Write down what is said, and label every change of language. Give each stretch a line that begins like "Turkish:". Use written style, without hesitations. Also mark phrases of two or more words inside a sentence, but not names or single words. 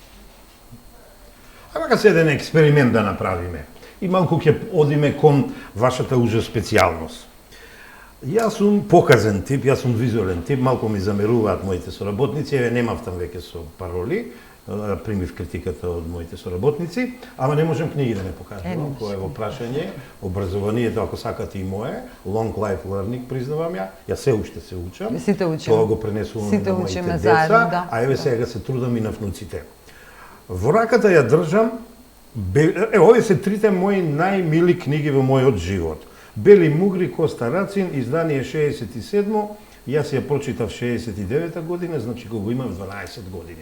Macedonian: Ама се еден експеримент да направиме и малку ќе одиме кон вашата уже специјалност. Јас сум показен тип, јас сум визуелен тип, малку ми замеруваат моите соработници, еве немав там веќе со пароли, примив критиката од моите соработници, ама не можем книги да не покажувам, кое е во прашање, образованието, ако сакате и мое,
English: long life learning,
Macedonian: признавам јас се уште се учам, сите учиме. Тоа го пренесувам на моите деца, заедно, да. а еве сега се трудам и на внуците. Во раката ја држам, овие се трите мои најмили книги во мојот живот. Бели мугри, Коста Рацин, издание 67, јас ја прочитав 69 година, значи кога го имам 12 години.